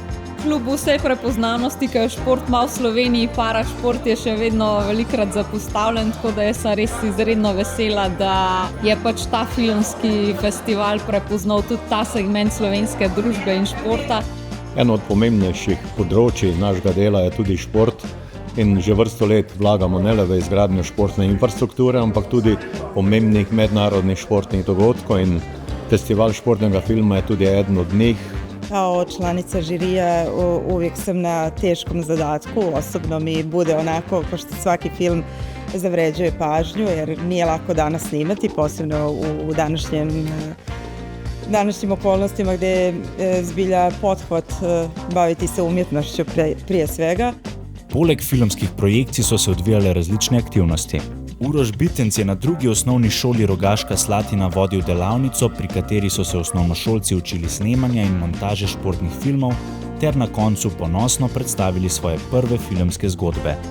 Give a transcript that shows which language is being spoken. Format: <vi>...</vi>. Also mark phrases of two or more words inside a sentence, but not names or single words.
<sl>Kljub vsej prepoznavnosti, ki jo šport ima v Sloveniji, parašport je še vedno velikokrat zapostavljen, tako da jaz sem res izredno vesela, da je ta filmski festival prepoznal tudi ta segment slovenske družbe in športa. Eno od pomembnejših področij našega dela je tudi šport in že vrsto let vlagamo ne le v izgradnjo športne infrastrukture, ampak tudi pomembnih mednarodnih športnih dogodkov in festival športnega filma je tudi eden od njih.</sl> <hr>Kao članica žirije uvijek sam na teškom zadatku, osobno mi bude onako kao što svaki film zavređuje pažnju jer nije lako danas snimati, posebno u današnjim okolnostima gdje je zbilja pothvat baviti se umjetnošću prije svega.</hr> <sl>Poleg filmskih projekcij so se odvijale različne aktivnosti. Uroš Bitenc je na 2. osnovni šoli Rogaška Slatina vodil delavnico, pri kateri so se osnovnošolci učili snemanja in montaže športnih filmov ter na koncu ponosno predstavili svoje prve filmske zgodbe.</sl>